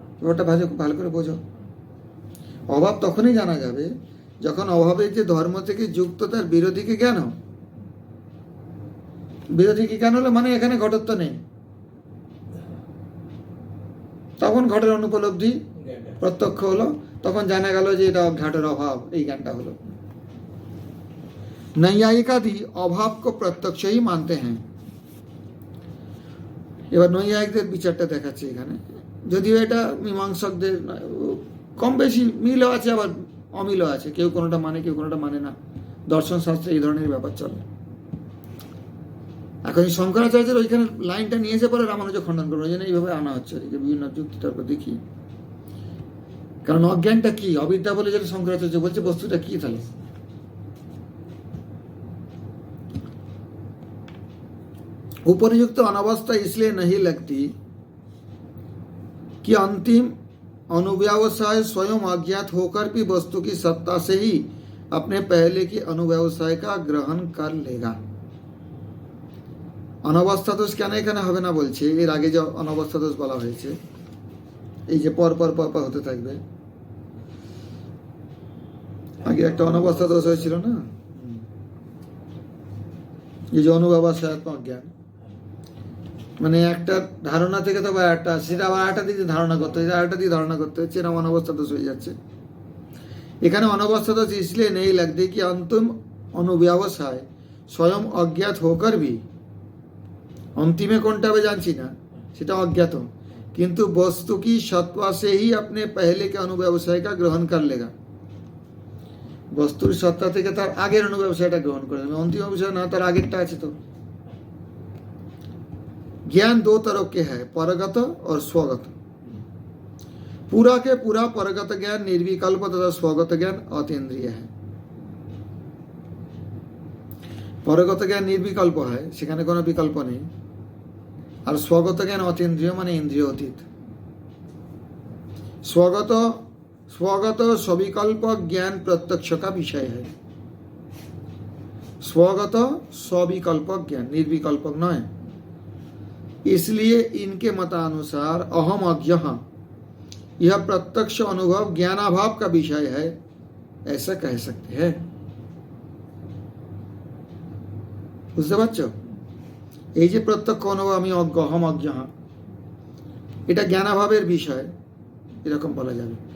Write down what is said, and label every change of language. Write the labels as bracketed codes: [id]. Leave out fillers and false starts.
[bn] ওটা ভালো করে বোঝো। অভাব তখনই জানা যাবে যখন অভাবের যে ধর্ম থেকে যুক্ত তার বিরোধীকে জ্ঞান হয়। বিরোধী কি কেন হলো, মানে এখানে ঘটত্ব নেই, তখন ঘটের অনুপলব্ধি জ্ঞানটা। প্রত্যক্ষ হলো, তখন জানা গেল যে এটা ঘাটের অভাব, এই জ্ঞানটা হলো। [hi] नैयायिकादि অভাব को प्रत्यक्ष ही मानते हैं। [bn] এবার নৈয়ায়িকদের বিচারটা দেখাচ্ছে এখানে, যদিও এটা মীমাংসকদের কম বেশি মিলও আছে আবার অমিলও আছে, কেউ কোনোটা মানে কেউ কোনোটা মানে না, দর্শন শাস্ত্রে এই ধরনের ব্যাপার চলে। এখন এই শঙ্করাচার্যের ওইখানে লাইনটা নিয়ে এসে পরে রামানুজ খণ্ডন করবো, ওই জন্য এইভাবে আনা হচ্ছে আর কি, বিভিন্ন যুক্তি তর্ক দেখি। কারণ অজ্ঞানটা কি, অবিদ্যা বলে যেটা শঙ্করাচার্য বলছে, বস্তুটা কি তাহলে? [hi] उपरयुक्त अनवस्था इसलिए नहीं लगती कि अंतिम अनुव्यवसाय स्वयं अज्ञात होकर भी वस्तु की सत्ता से ही अपने पहले की अनुव्यवसाय का ग्रहण कर लेगा। [bn] অনবস্থা দোষ কেন এখানে হবে না বলছে, এর আগে যে অনবস্থা দোষ বলা হয়েছে, এই যে পর পর পর পর হতে থাকবে, আগে একটা অনবস্থা দোষ হয়েছিল না, এই যে অনুব্যবসায়াত্মক জ্ঞান, মানে একটা ধারণা থেকে তো একটা, সেটা আবার আরেকটা দিকে ধারণা করতে হচ্ছে, আরেকটা দিকে ধারণা করতে হচ্ছে, এরকম অনবস্থা দোষ হয়ে যাচ্ছে। এখানে অনবস্থা দোষ [hi] इसलिए नहीं लगती कि अंतिम अनुव्यवसाय स्वयं अज्ञात होकर भी, [bn] अंतिमे কোনটা হবে জানছি না, সেটা অজ্ঞাত, কিন্তু [hi] वस्तु की सत्ता से ही अपने पहले के अनुव्यवसाय का ग्रहण कर लेगा। [bn] বস্তুর সত্তা থেকে তার আগের অনুব্যবসায়টা গ্রহণ করে নেবে, অন্তিম অবসায় না, তার আগেরটা আছে তো। [hi] ज्ञान दो तरह के है, परगत और स्वगत। पूरा के पूरा परगत ज्ञान निर्विकल्प तथा स्वगत ज्ञान अतीन्द्रिय है। परगत ज्ञान निर्विकल्प है, [bn] সেখানে কোনো বিকল্প নেই, আর [hi] स्वगत ज्ञान अतीन्द्रिय [bn] মানে ইন্দ্রিয় অতীত। [hi] स्वगत स्वगत सविकल्प ज्ञान प्रत्यक्ष का विषय है। स्वगत सविकल्प ज्ञान निर्विकल्पक नয়, इसलिए इनके मतानुसार अहम अज्ञः यह प्रत्यक्ष अनुभव ज्ञानाभाव का विषय है, ऐसा कह सकते हैं। [bn] বুঝতে পারছো, এই যে প্রত্যক্ষ অনুভব আমি অজ্ঞ, অহম অজ্ঞः, এটা জ্ঞানাভাবের বিষয়, এরকম বলা যাবে।